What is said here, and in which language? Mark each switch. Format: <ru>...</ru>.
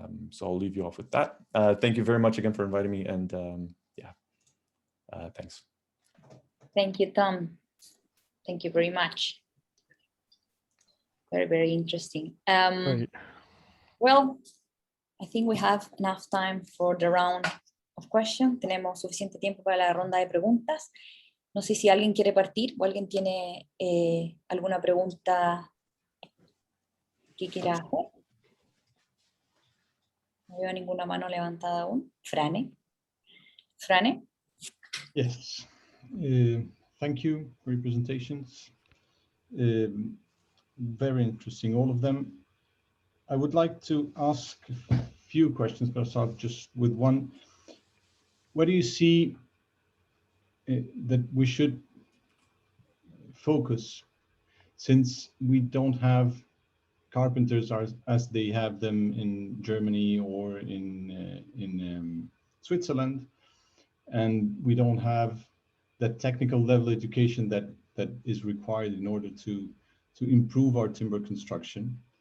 <en>So I'll leave you off with that. Thank you very much again for inviting me, and thanks. Thank you, Tom. Thank you very much. Very, very interesting. Great. Well, I think we have enough time for the round of questions.</en> <es>Tenemos suficiente tiempo para la ronda de preguntas. No sé si alguien quiere partir o alguien tiene alguna pregunta que quiera hacer. No veo ninguna mano levantada aún. Frane. Frane?</es> <en>Yes. Thank you for your presentations. Very interesting, all of them. I would like to ask a few questions, but I'll start just with one. Where do you see that we should focus, since we don't have carpenters as they have them in Germany or in Switzerland, and we don't have that technical level education that is required in order to improve our timber construction.</en>